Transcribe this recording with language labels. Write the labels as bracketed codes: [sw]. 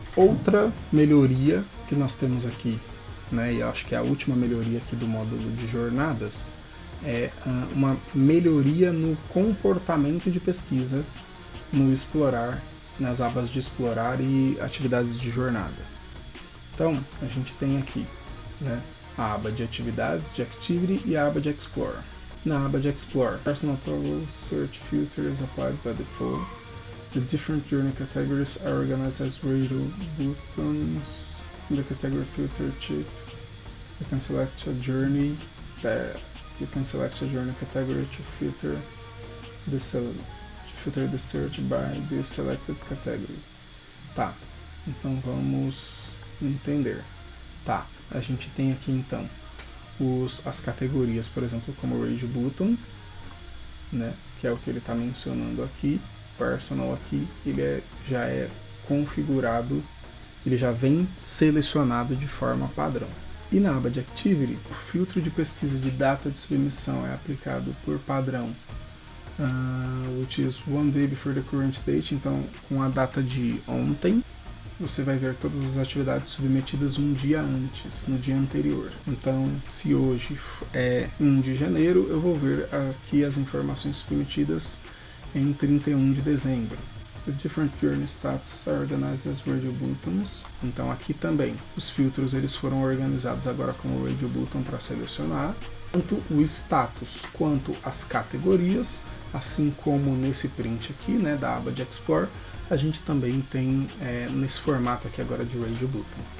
[pt] Outra melhoria que nós temos aqui, né, e acho que é a última melhoria aqui do módulo de jornadas, é uma melhoria no comportamento de pesquisa no explorar, nas abas de explorar e atividades de jornada. Então, a gente tem aqui, né, a aba de atividades, de activity, e a aba de explore. Na aba de [en] explore, personal toggle search filter is applied by default. The different journey categories are organized as radio buttons. In the category filter chip, you can select a journey category to filter the search by the selected category. [pt] Tá, então vamos entender. Tá, a gente tem aqui então as categorias, por exemplo, como o Radio Button, né, que é o que ele está mencionando aqui. Personal aqui, ele já é configurado, ele já vem selecionado de forma padrão. E na aba de Activity, o filtro de pesquisa de data de submissão é aplicado por padrão, [en] which is one day before the current date. [pt] Então, com a data de ontem, você vai ver todas as atividades submetidas um dia antes, no dia anterior. Então, se hoje é 1 de janeiro, eu vou ver aqui as informações submetidas em 31 de dezembro. [en] The different journey status are organized as radio buttons. [pt] Então aqui também os filtros eles foram organizados agora como radio button para selecionar, tanto o status quanto as categorias, assim como nesse print aqui, né, da aba de Explore, a gente também tem nesse formato aqui agora de radio button.